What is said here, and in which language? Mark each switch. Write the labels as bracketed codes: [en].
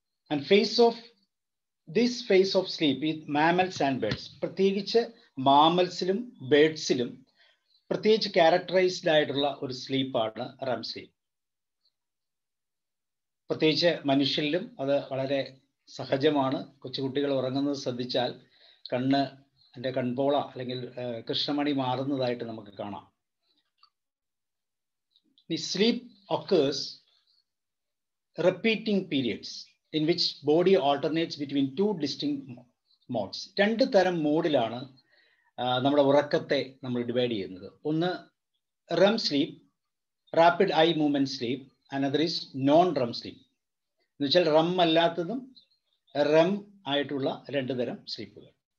[en] and this phase of sleep ഈ mammals and birds, [ml] പ്രത്യേകിച്ച് മാമൽസിലും ബേർഡ്സിലും പ്രത്യേകിച്ച് ക്യാരക്ടറൈസ്ഡ് ആയിട്ടുള്ള ഒരു സ്ലീപ്പാണ് റെം സ്ലീപ്പ്. പ്രത്യേകിച്ച് മനുഷ്യരിലും അത് വളരെ സഹജമാണ്. കൊച്ചുകുട്ടികൾ ഉറങ്ങുന്നത് ശ്രദ്ധിച്ചാൽ കൺപോള അല്ലെങ്കിൽ കൃഷ്ണമണി മാറുന്നതായിട്ട് നമുക്ക് കാണാം. [en] The sleep occurs repeating periods in which body alternates between two distinct modes. [ml] രണ്ട് തരം മോഡിലാണ് നമ്മുടെ ഉറക്കത്തെ നമ്മൾ ഡിവൈഡ് ചെയ്യുന്നത്. ഒന്ന് REM sleep, rapid I movement sleep, [en] Another is non REM sleep. [ml] എന്ന് വെച്ചാൽ റെം അല്ലാത്തതും റെം ആയിട്ടുള്ള രണ്ട് തരം സ്ലീപ്പുകൾ.